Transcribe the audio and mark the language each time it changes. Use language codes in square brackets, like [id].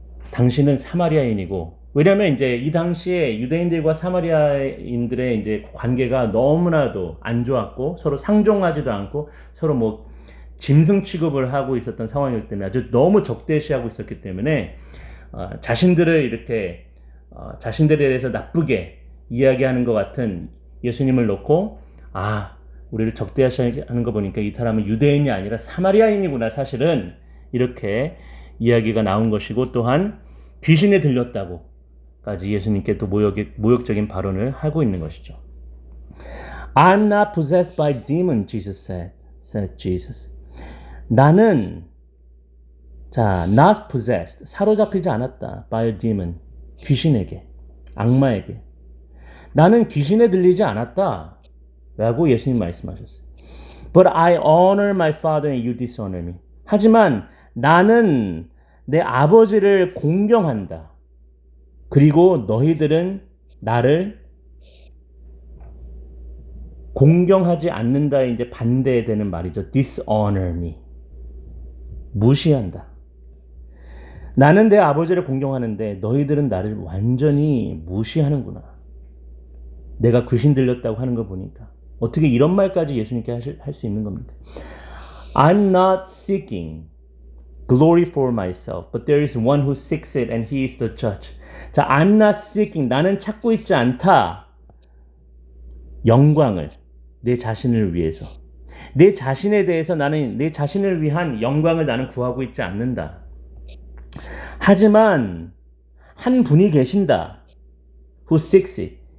[ko] 당신은 사마리아인이고 왜냐하면 이제 이 당시에 유대인들과 사마리아인들의 이제 관계가 너무나도 안 좋았고 서로 상종하지도 않고 서로 짐승 취급을 하고 있었던 상황이기 때문에 아주 너무 적대시하고 있었기 때문에 자신들을 이렇게 자신들에 대해서 나쁘게 이야기하는 것 같은 예수님을 놓고 우리를 적대하시는 거 보니까 이 사람은 유대인이 아니라 사마리아인이구나 사실은 이렇게 이야기가 나온 것이고 또한 귀신에 들렸다고까지 예수님께 또 모욕적인 발언을 하고 있는 것이죠. [en] I'm not possessed by demon, Jesus said Jesus. [ko] 나는 [en] not possessed, [ko] 사로잡히지 않았다. [en] by a demon, [ko] 귀신에게, 악마에게. 나는 귀신에 들리지 않았다. 라고 예수님 말씀하셨어요. [en] But I honor my father and you dishonor me. [ko] 하지만 나는 내 아버지를 공경한다. 그리고 너희들은 나를 공경하지 않는다에 이제 반대되는 말이죠. [en] Dishonor me. [ko] 무시한다. 나는 내 아버지를 공경하는데 너희들은 나를 완전히 무시하는구나. 내가 귀신 들렸다고 하는 거 보니까. 어떻게 이런 말까지 예수님께 할 수 있는 겁니까? [en] I'm not seeking glory for myself, but there is one who seeks it and he is the judge. [ko] 자, [en] I'm not seeking, [ko] 나는 찾고 있지 않다. 영광을, 내 자신을 위해서. 내 자신에 대해서 내 자신을 위한 영광을 나는 구하고 있지 않는다. 하지만 한 분이 계신다. [en] Who seeks it.